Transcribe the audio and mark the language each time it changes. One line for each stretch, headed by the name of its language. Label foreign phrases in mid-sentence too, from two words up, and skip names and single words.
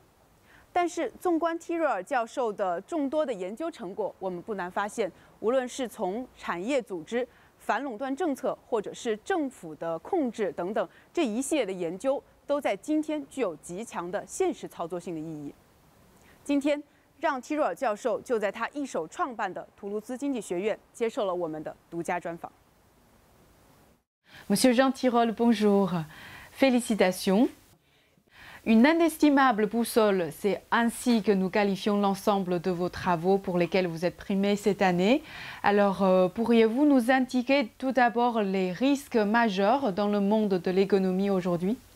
Chinese: 但是，纵观梯若尔教授的众多的研究成果，我们不难发现，无论是从产业组织、反垄断政策，或者是政府的控制等等这一系列的研究，都在今天具有极强的现实操作性的意义。今天，让·梯若尔教授就在他一手创办的图卢兹经济学院接受了我们的独家专访。
French: Monsieur Jean Tirole, bonjour. Félicitations. Une inestimable boussole, c'est ainsi que nous qualifions l'ensemble de vos travaux pour lesquels vous êtes primé cette année. Alors, pourriez-vous nous indiquer tout d'abord les risques majeurs dans le monde de l'économie aujourd'hui?